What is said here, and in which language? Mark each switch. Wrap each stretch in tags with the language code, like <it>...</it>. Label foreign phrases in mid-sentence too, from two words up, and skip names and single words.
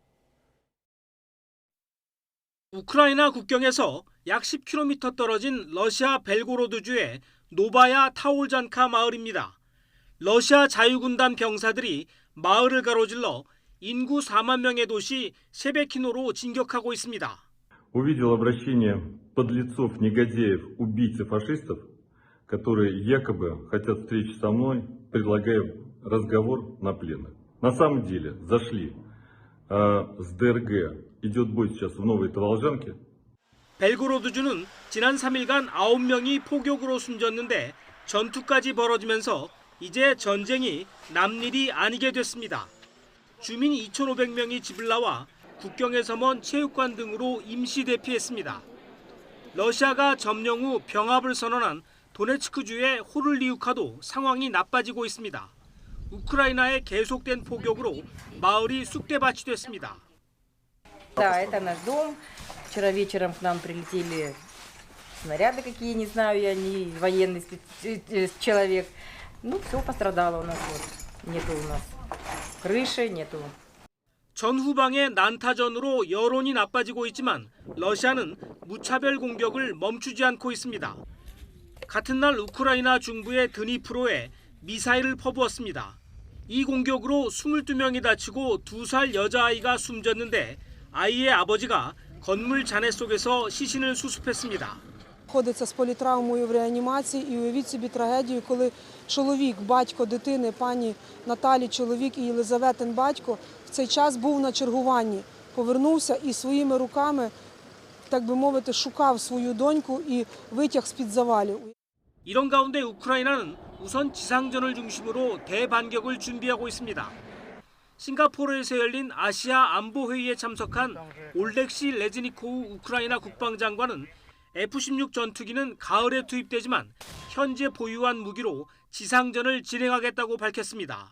<ko>우크라이나 국경에서 약 10km 떨어진 러시아 벨고로드주의 노바야 타올잔카 마을입니다. 러시아 자유군단 병사들이 마을을 가로질러 인구 4만 명의 도시 세베키노로 진격하고 있습니다.</ko> <ru>Увидел обращение подлецов, негодяев, убийц и фашистов, которые якобы хотят встречи со мной, предлагая разговор на пленных. На самом деле зашли с ДРГ. идет бой сейчас в Новой Таволжанке.</ru> <ko>벨고로드주는 지난 3일간 9명이 포격으로 숨졌는데 전투까지 벌어지면서 이제 전쟁이 남일이 아니게 됐습니다. 주민 2,500명이 집을 나와 국경에서 먼 체육관 등으로 임시 대피했습니다. 러시아가 점령 후 병합을 선언한 도네츠크주의 호를리우카도 상황이 나빠지고 있습니다. 우크라이나의 계속된 포격으로 마을이 쑥대밭이 됐습니다.</ko> <ru>Да, это наш дом. Вчера вечером к нам прилетели снаряды какие, не знаю я, не военный человек. Ну, все пострадало у нас. Вот. Нету у нас крыши, нету.</ru> <ko>전후방의 난타전으로 여론이 나빠지고 있지만 러시아는 무차별 공격을 멈추지 않고 있습니다. 같은 날 우크라이나 중부의 드니프로에 미사일을 퍼부었습니다. 이 공격으로 22명이 다치고 2살 여자아이가 숨졌는데 아이의 아버지가 건물 잔해 속에서 시신을 수습했습니다.</ko> <uk>Знаходиться з політравмою в реанімації і уявіть собі трагедію, коли чоловік, батько дитини, пані Наталі, чоловік і Єлизаветин батько в цей час був на чергуванні, повернувся і своїми руками, так би мовити, шукав свою доньку і витяг з-під завалів.</uk> <ko>이런 가운데 우크라이나는 우선 지상전을 중심으로 대반격을 준비하고 있습니다. 싱가포르에서 열린 아시아 안보회의에 참석한 올렉시 레즈니코우 우크라이나 국방장관은 F-16 전투기는 가을에 투입되지만 현재 보유한 무기로 지상전을 진행하겠다고 밝혔습니다.</ko>